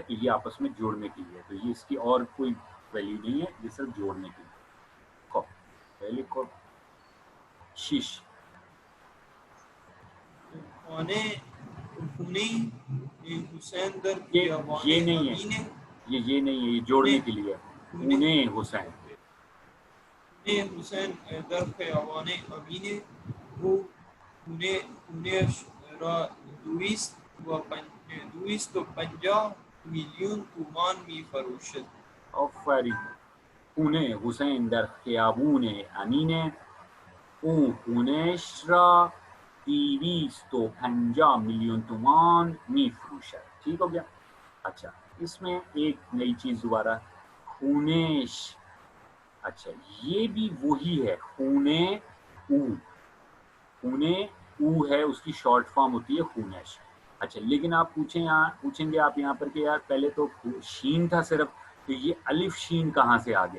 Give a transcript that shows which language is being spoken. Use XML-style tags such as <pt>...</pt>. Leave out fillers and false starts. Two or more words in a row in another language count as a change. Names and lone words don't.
<ur>تو یہ آپس میں جوڑنے کے لیے، تو یہ اس کی اور کوئی ویلیو نہیں ہے، یہ صرف جوڑنے کے لیے. پہلے کو شیش،</ur> <fa>خونے حسین در</fa> <ur>یہ نہیں ہے، یہ نہیں ہے، یہ جوڑنے کے لیے.</ur> <fa>خونے حسین، حسین در خیابان امین او خونے را دویست و پنجاه میلیون تومان می فروشد. آفرین. خونے حسین در خیابون امین او خونش را 250 میلیون تومان می فروشد.</fa> <ur>ٹھیک ہو گیا. اچھا اس میں ایک نئی چیز دوبارہ، خونش. اچھا یہ بھی وہی ہے،</ur> <fa>خونے او، خونے او</fa> <ur>ہے، اس کی شارٹ فارم ہوتی ہے خونش. اچھا لیکن آپ پوچھیں گے آپ یہاں پر کہ یار پہلے تو شین تھا صرف، تو یہ الف شین کہاں سے آ گیا؟</ur>